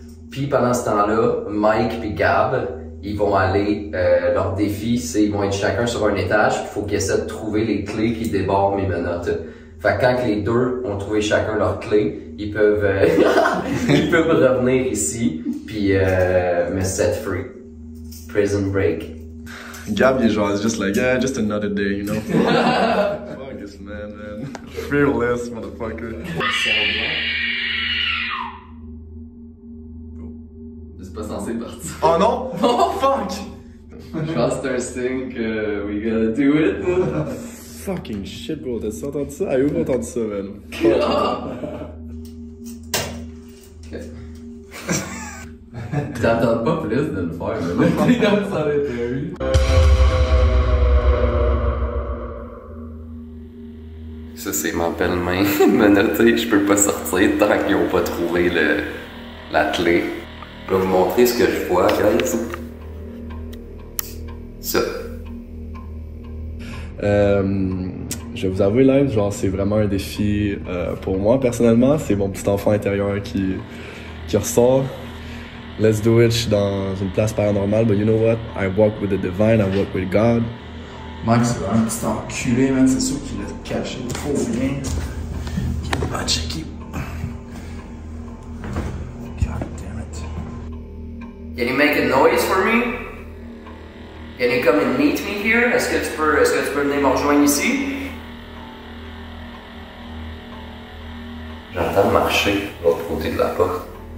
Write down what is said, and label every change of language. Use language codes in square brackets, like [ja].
[fr] Puis, pendant ce temps-là, Mike puis Gab, ils vont aller, leur défi, c'est ils vont être chacun sur un étage, puis il faut qu'ils essaient de trouver les clés qui débordent mes menottes. Fait que quand les deux ont trouvé chacun leur clé, ils peuvent, ils peuvent revenir ici, puis me [en] set free. Prison Break. [fr] Gab, il est genre, [en] just like, yeah, just another day, you know? Fuck this man. Fearless, motherfucker. [fr] C'est pas censé partir. Oh non? Oh fuck! Je pense que c'est un signe que [en] we gotta do it. Fucking shit, bro. [fr] T'as entendu ça? Ah, où t'as entendu ça, man? T'attends pas plus de le faire, mais t'es comme ça l'intérieur. Ça, c'est ma belle-main menottée. Je peux pas sortir tant qu'ils ont pas trouvé la clé. Je vais vous montrer ce que je vois, guys. Ça. Je vais vous avouer, live, genre, c'est vraiment un défi pour moi, personnellement. C'est mon petit enfant intérieur qui ressort. [en] Let's do it, [fr] je suis dans une place paranormale, [en] but you know what? I walk with the divine, I walk with God. [fr] Mike, c'est un petit enculé, man. C'est sûr qu'il l'a caché trop bien. Il a pas checké. [en] God damn it. Can you make a noise for me? Can you come and meet me here? [fr] Est-ce que tu peux venir me rejoindre ici? J'entends marcher de l'autre côté de la porte.